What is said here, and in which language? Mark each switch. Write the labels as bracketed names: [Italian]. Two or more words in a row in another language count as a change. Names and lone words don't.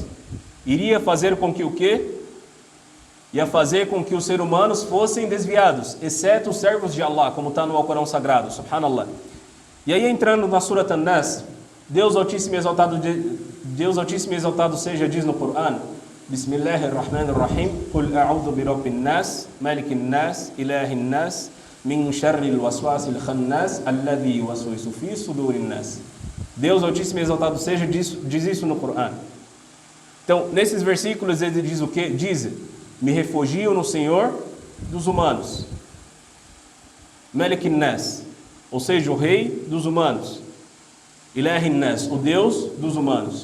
[Portuguese] Iria fazer com que o quê? Ia fazer com que os seres humanos fossem desviados, exceto os servos de Allah, como está no Alcorão Sagrado, subhanallah. E aí entrando na Surat An-Nas, Deus Altíssimo e Exaltado seja, diz no Coran, [Arabic] بسم الله الرحمن الرحيم قل أعوذ برب الناس ملك الناس إله الناس من شر الوسواس الخناس الذي يوسوس في صدور الناس. [Portuguese] Deus Altíssimo e Exaltado seja, diz isso no Coran. Então, nesses versículos ele diz o quê? Diz: me refugio no Senhor dos humanos. [Arabic] ملك الناس, [Portuguese] ou seja, o rei dos humanos. [Arabic] إله الناس, [Portuguese] o Deus dos humanos.